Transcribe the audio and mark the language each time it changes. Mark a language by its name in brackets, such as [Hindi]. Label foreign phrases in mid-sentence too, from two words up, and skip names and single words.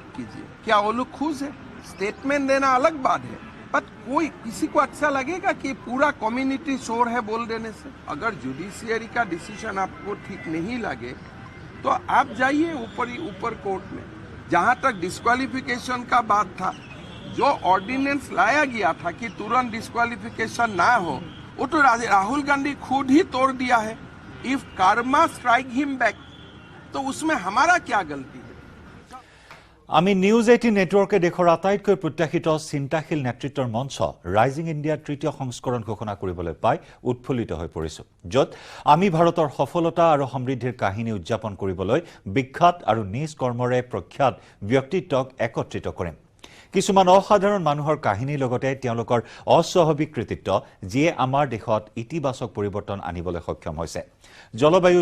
[Hindi] कीजिए क्या वो लोग खुश है स्टेटमेंट देना अलग बात है बट कोई किसी को अच्छा लगेगा कि पूरा कम्युनिटी शोर है बोल देने से अगर जुडिशियरी का डिसीजन आपको ठीक नहीं लगे तो आप जाइए ऊपर कोर्ट में जहां तक डिस्क्वालिफिकेशन का बात था जो ऑर्डिनेंस लाया गया था कि तुरंत डिस्क्वालिफिकेशन ना हो वो तो राहुल गांधी खुद ही तोड़ दिया है [English] if karma strike him back [Hindi] तो उसमें हमारा क्या गलती है [Assamese] আমি নিউজ 18 নেটৱৰ্কে দেশৰ আটাইতকৈ প্ৰত্যাশিত চিন্তাশীল নেতৃত্বৰ মঞ্চ ৰাইজিং ইণ্ডিয়া তৃতীয় সংস্কৰণ ঘোষণা কৰিবলৈ পাই উৎফুল্লিত হৈ পৰিছো য'ত আমি ভাৰতৰ সফলতা আৰু সমৃদ্ধিৰ কাহিনী উদযাপন কৰিবলৈ বিখ্যাত আৰু নিজ কৰ্মৰে প্ৰখ্যাত ব্যক্তিত্বক একত্ৰিত কৰিম কিছুমান অসাধাৰণ মানুহৰ কাহিনীৰ লগতে তেওঁলোকৰ অস্বাভাৱিক কৃতিত্ব যিয়ে আমাৰ দেশত ইতিবাচক পৰিৱৰ্তন আনিবলৈ সক্ষম হৈছে জলবায়ু